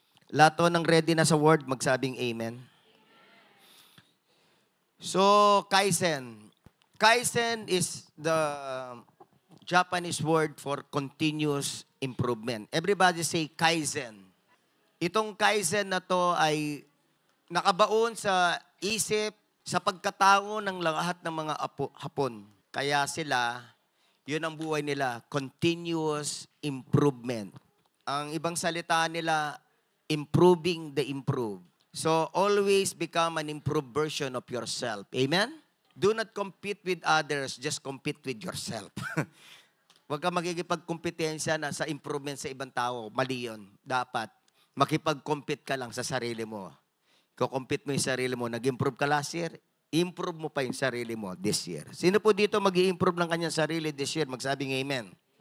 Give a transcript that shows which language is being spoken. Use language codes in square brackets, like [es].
[tl] Lahat ng ready na sa word, magsabing amen. [en] So, Kaizen. Kaizen is the Japanese word for continuous improvement. Everybody say Kaizen. [tl] Itong Kaizen na to ay nakabaon sa isip, sa pagkatao ng lahat ng mga Hapon. Kaya sila, yun ang buhay nila, [en] continuous improvement. [tl] Ang ibang salita nila, [en] improving the improved. So, always become an improved version of yourself. Amen? Do not compete with others, just compete with yourself. [tl] Huwag ka magigipagkompetensya na sa improvement sa ibang tao. Mali yun. Dapat, makipag-compete ka lang sa sarili mo. Kukompete mo yung sarili mo. Nag-improve ka last year, improve mo pa yung sarili mo this year. Sino po dito mag-i-improve ng kanyang sarili this year? Magsabing amen.